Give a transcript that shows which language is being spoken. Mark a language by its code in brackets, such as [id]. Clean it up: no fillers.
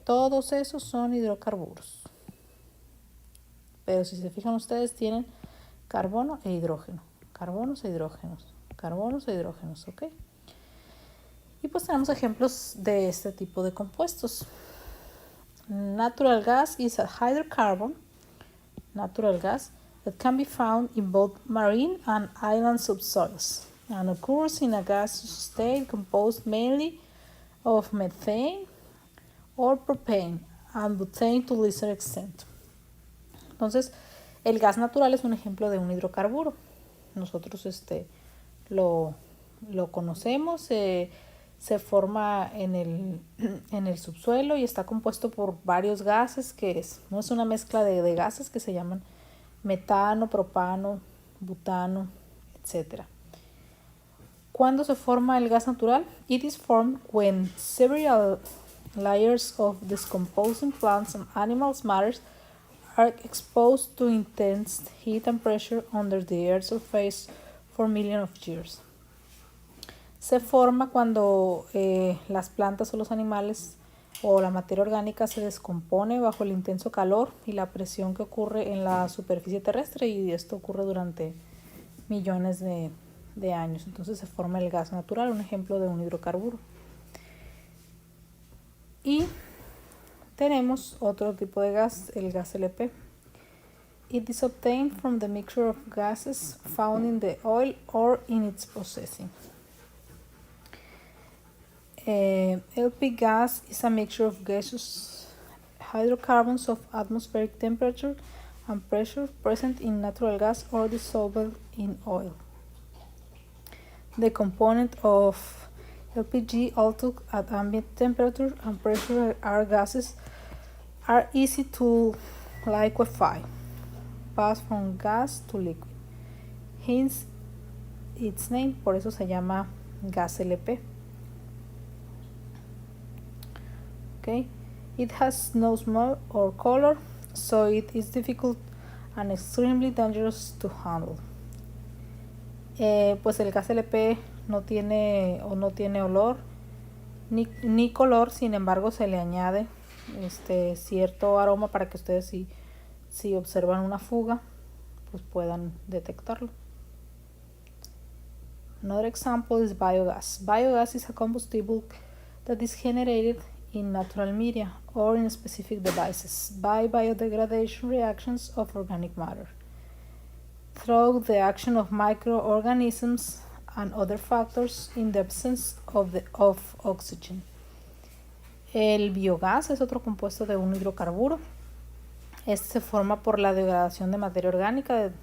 [es] Todos esos son hidrocarburos. Pero si se fijan ustedes, tienen carbono e hidrógeno. Carbonos e hidrógenos. Carbonos e hidrógenos, ¿ok? Y pues tenemos ejemplos de este tipo de compuestos. [en] Natural gas is a hydrocarbon, natural gas, that can be found in both marine and island subsoils and occurs in a gaseous state composed mainly of methane or propane and butane to lesser extent. [es] Entonces, el gas natural es un ejemplo de un hidrocarburo. Nosotros lo conocemos, se forma en el subsuelo y está compuesto por varios gases, no es una mezcla de gases que se llaman metano, propano, butano, etc. ¿Cuándo se forma el gas natural? [en] It is formed when several layers of decomposing plants and animals matters are exposed to intense heat and pressure under the Earth's surface for millions of years. [es] Se forma cuando las plantas o los animales o la materia orgánica se descompone bajo el intenso calor y la presión que ocurre en la superficie terrestre, y esto ocurre durante millones de años. Entonces se forma el gas natural, un ejemplo de un hidrocarburo. Y tenemos otro tipo de gas, el gas LP. [en] It is obtained from the mixture of gases found in the oil or in its processing. LP gas is a mixture of gaseous hydrocarbons of atmospheric temperature and pressure present in natural gas or dissolved in oil. The component of LPG, although at ambient temperature and pressure are gases, are easy to liquefy, pass from gas to liquid. Hence its name, [es] por eso se llama gas LP. [en] Okay. It has no smell or color, so it is difficult and extremely dangerous to handle. [es] Pues el gas LP no tiene olor ni color, sin embargo se le añade cierto aroma para que ustedes si observan una fuga pues puedan detectarlo. [en] Another example is biogas. Biogas is a combustible that is generated in natural media or in specific devices by biodegradation reactions of organic matter through the action of microorganisms and other factors in the absence of oxygen. [es] El biogás es otro compuesto de un hidrocarburo. Este se forma por la degradación de materia orgánica.